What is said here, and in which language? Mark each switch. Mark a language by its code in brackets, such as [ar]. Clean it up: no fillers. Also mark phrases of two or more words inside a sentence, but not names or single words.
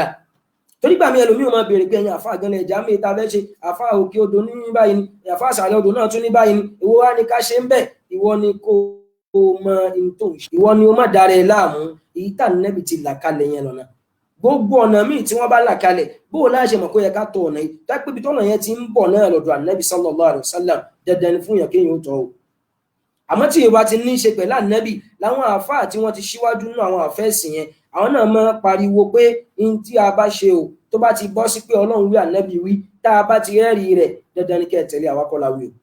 [yo] torí gbà mí ẹlòmíì máa béèrè pé ẹ̀yin àfa àgànlẹ̀ ẹ̀já mi ta fẹ́ ṣe àfa òkè odò ní báyìí ni àfa àṣàlẹ̀ odò náà tún ní báyìí ni ìwọ wá ní ká ṣe ń bẹ̀, ìwọ ni kó o mọ ìtò ìwọ ni o má dára ẹ láàmú. èyí tà nẹ́bi ti là kalẹ̀ yẹn lọ́nà gbogbo ọ̀nà míì tí wọ́n bá là kalẹ̀ bó o láṣẹ mọ̀ kó yẹ ká tọ̀ ọ̀nà yìí dápẹ́ ibi tọ́nà yẹn ti ń bọ̀ náà lọ́dọ̀ ànábì [ar] صلى الله عليه وسلم [yo] dandan ni fún yàn kéèyàn ó tọ̀ o. àmọ́ tí yorùbá ti ní í ṣe pẹ̀lú ànábì láwọn àáfàá tí wọ́n ti ṣíwájú nínú àwọn àfẹ́sìn yẹn àwọn náà máa pariwo pé n tí a bá ṣe o tó bá ti bọ́ sí pé ọlọ́run wí ànábì wí tá a bá ti rẹ́rìí rẹ̀ dandan ni kẹ́ ẹ tẹ̀lé àwa kọ́ la wí o.